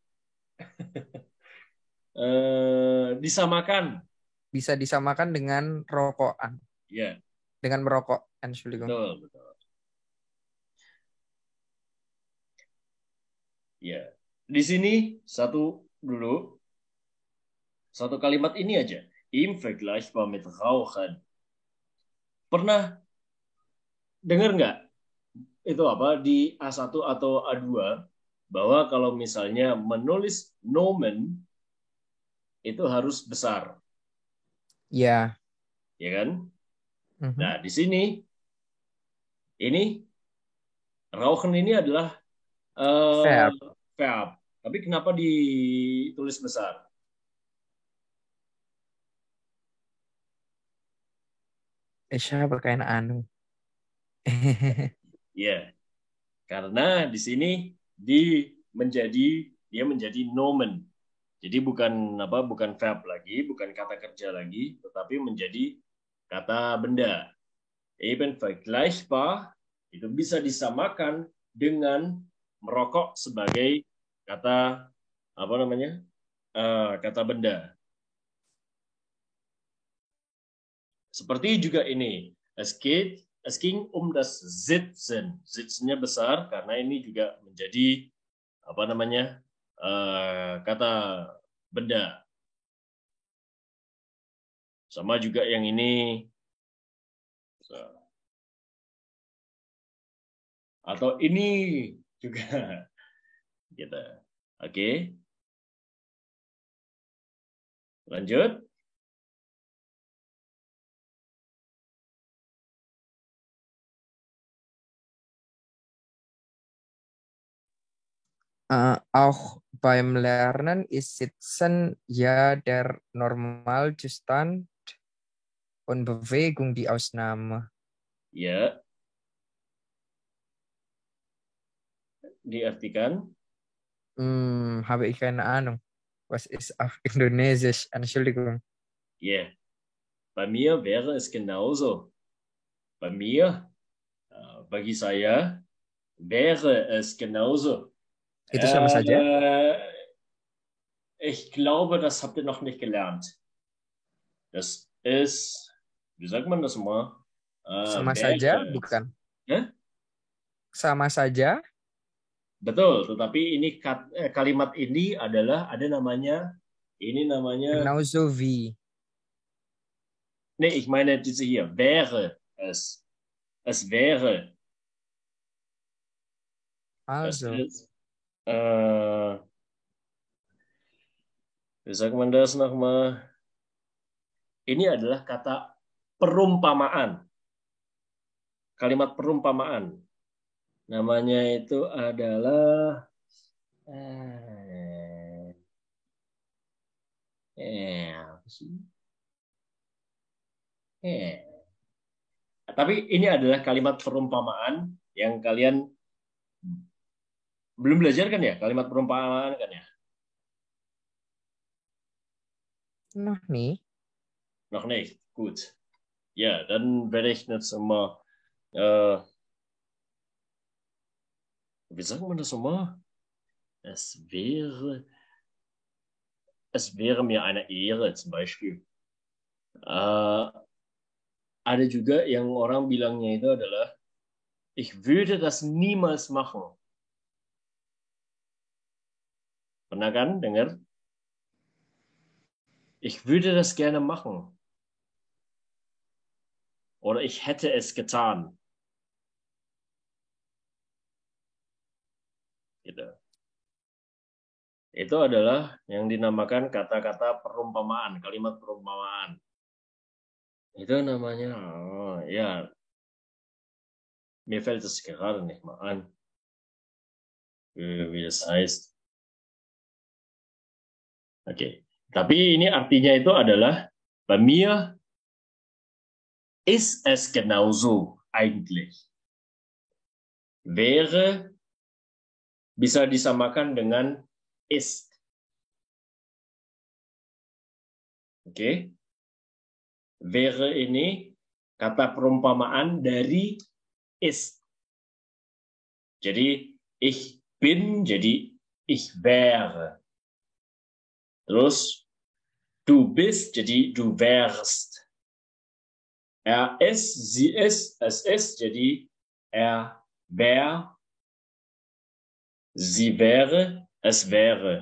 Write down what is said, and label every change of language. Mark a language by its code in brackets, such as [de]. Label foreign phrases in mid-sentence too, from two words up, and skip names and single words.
[id] Disamakan. Bisa disamakan dengan rokokan. Iya. Dengan merokok. Entschuldigung. Betul, betul. Ya. Di sini satu kalimat ini aja. [de] Im vergleichbar mit Rauchen. [id] Pernah dengar nggak itu apa di A1 atau A2 bahwa kalau misalnya menulis nomen itu harus besar. Ya. Ya kan? Mhm. Nah, di sini ini rauchen ini adalah Verb. verb. Tapi kenapa ditulis besar? [de] Ich habe keine Ahnung. [id] Ya, karena di sini dia menjadi nomen. Jadi bukan verb lagi, bukan kata kerja lagi, tetapi menjadi kata benda. [de] Eben vergleichbar [id] itu bisa disamakan dengan merokok sebagai kata apa namanya? Kata benda. Seperti juga ini. [de] Es ging das Sitzen. [id] Sitznya besar karena ini juga menjadi apa namanya? Kata benda. Sama juga yang ini. Atau ini juga. Gitu. Oke. Lanjut. [de] Auch beim Lernen ist Sitzen ja der Normalzustand und Bewegung die Ausnahme. [id] Ya. Diartikan. [de] Habe ich keine Ahnung. Was ist auf Indonesisch? Entschuldigung. Ja. Bei mir wäre es genauso. Bei mir, [id] bagi saya, [de] wäre es genauso. [id] Itu sama saja? [de] Ich glaube, das habt ihr noch nicht gelernt. Das ist, wie sagt man das mal? [id] Sama saja, bukan? Sama saja? Betul, tetapi ini kalimat ini adalah ada namanya [de] Genauso wie. Nee, ich meine diese hier. Wäre es. Es wäre. Also. Es ist, wie sagt man das nochmal? [id] Ini adalah kata perumpamaan. Kalimat perumpamaan. Namanya itu adalah apa sih? Tapi ini adalah kalimat perumpamaan yang kalian belum belajar kan ya? Kalimat perumpamaan kan ya? [de] Noch nicht. Noch nicht. Gut. Ja, dann werde ich jetzt mal wie sagt man das nochmal? Es wäre mir eine Ehre zum Beispiel. [id] Ada juga yang orang bilangnya itu adalah [de] ich würde das niemals machen. [id] Pernah kan dengar? [de] Ich würde das gerne machen. Oder ich hätte es getan. [id] Gitu. Itu adalah yang dinamakan kata-kata perumpamaan, kalimat perumpamaan. Itu namanya, [de] ja, mir fällt es gerade nicht mal an, wie das heißt. [id] Oke, tapi ini artinya itu adalah [de] bei mir ist es genauso eigentlich. [id] Wäre bisa disamakan dengan ist. Oke. Wäre ini kata perumpamaan dari ist. [de] Jadi ich bin jadi ich wäre. Terus du bist jadi du wärst. Er ist, sie ist, es ist jadi er wär, sie wäre, es wäre.